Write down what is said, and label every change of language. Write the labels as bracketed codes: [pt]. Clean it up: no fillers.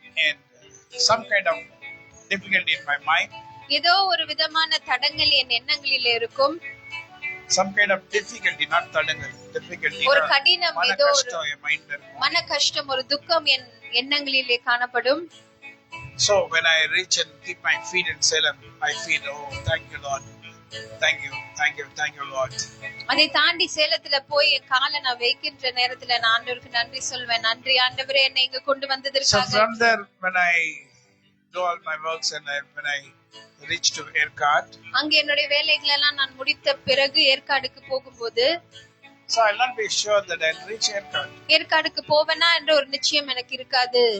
[en] And some kind of difficulty in my mind. [ta] ஏதோ ஒரு விதமான தடங்கள் என் எண்ணங்களில் இருக்கும். [en] Some kind of difficulty, not தடங்கள், difficulty. [ta] ஒரு கடினம், ஏதோ ஒரு மன கஷ்டம், ஒரு துக்கம் என் எண்ணங்களிலே காணப்படும். [en] So when I reach and keep my feet in Salem, I feel, oh, thank you Lord. Thank you Lord. [ta] அதை தாண்டி சேலத்துல போய் என் காலை நான் வைக்கின்ற நேரத்துல நான் ஆண்டவருக்கு நன்றி சொல்வேன். நன்றி ஆண்டவரே, என்னை இங்க கொண்டு வந்ததற்காக. [en] So from there when I do all my works and when I reach to Erkat, [ta] அங்க என்னுடைய வேலைகள் எல்லாம் நான் முடித்த பிறகு ஏற்காடுக்கு போகும்போது, [en] so I'll not be sure that I'll reach Erkat. [ta] ஏற்காடுக்கு போவேனா என்ற ஒரு நிச்சயம் எனக்கு இருக்காது.